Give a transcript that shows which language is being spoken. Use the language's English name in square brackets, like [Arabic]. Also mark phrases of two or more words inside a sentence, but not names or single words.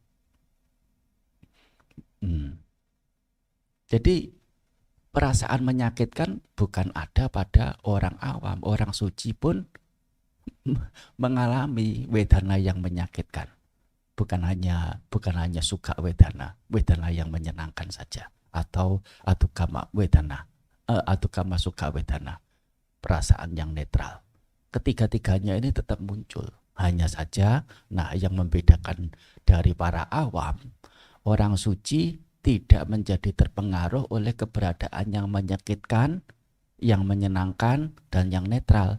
[Indonesian] Jadi perasaan menyakitkan bukan ada pada orang awam, orang suci pun mengalami wedana yang menyakitkan. Bukan hanya [Pali] sukha wedana [Indonesian] yang menyenangkan saja, atau [Pali] adukama wedana, adukama sukha wedana, [Indonesian] perasaan yang netral. Ketiga-tiganya ini tetap muncul. Hanya saja, nah, yang membedakan dari para awam, orang suci tidak menjadi terpengaruh oleh keberadaan yang menyakitkan, yang menyenangkan, dan yang netral.